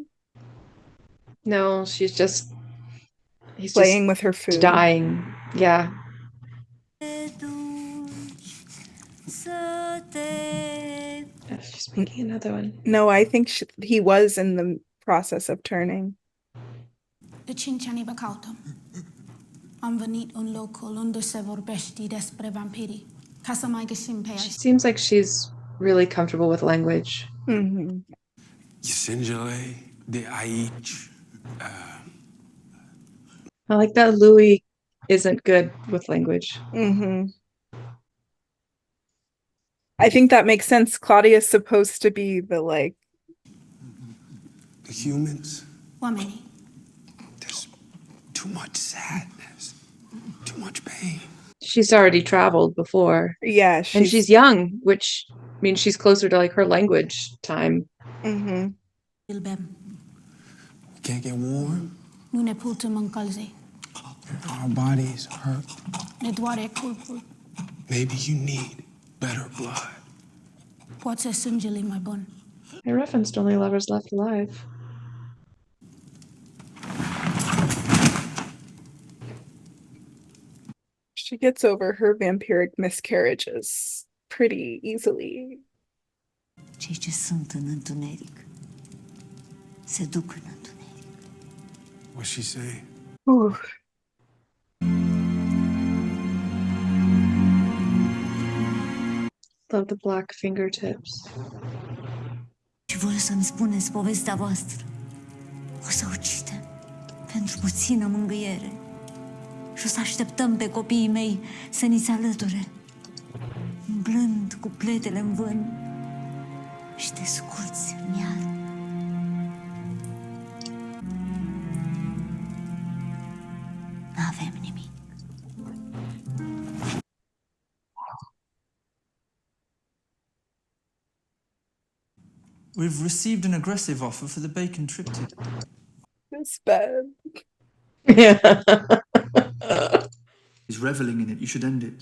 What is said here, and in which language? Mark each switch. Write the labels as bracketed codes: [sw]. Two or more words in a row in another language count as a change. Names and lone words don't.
[en] No, he's just playing with her food. dying. Yeah. She's making another one. No, I think he was in the process of turning. [ro] De 5 ani vă caută. Am venit în locul unde se vorbește despre vampirii, ca să mai găsim pe [en] She seems like she's really comfortable with language. Mm-hmm. [ro] Singele de aici. [en] I like that Louis isn't good with language. Mm-hmm. I think that makes sense. Claudia's supposed to be the The humans. [ro] oamenii. [en] There's too much sadness. Too much pain. She's already traveled before. Yeah, and she's young, which means she's closer to like her language time. Mm-hmm. [ro] Îl bem. [en] We can't get warm. [ro] Nu ne putem încălzi. [en] Our bodies hurt. [ro] Ne doare corpul. [en] Maybe you need better blood. [ro] Poate sângele mai bun. [en] I referenced only lovers left alive. She gets over her vampiric miscarriages pretty easily. [ro] Cei ce sunt în întuneric se duc în întuneric. [en] What's she say? Ooh. Love the black fingertips. [ro] Și voi o să-mi spuneți povestea voastră. O să ucidem pentru puțină mângâiere. Și o să așteptăm pe copiii mei să ni se alăture, umblând cu pletele în vânt și te scurți în iad. N-avem nimic. [en] We've received an aggressive offer for the bacon triptych. It's bad. Yeah. He's reveling in it. You should end it.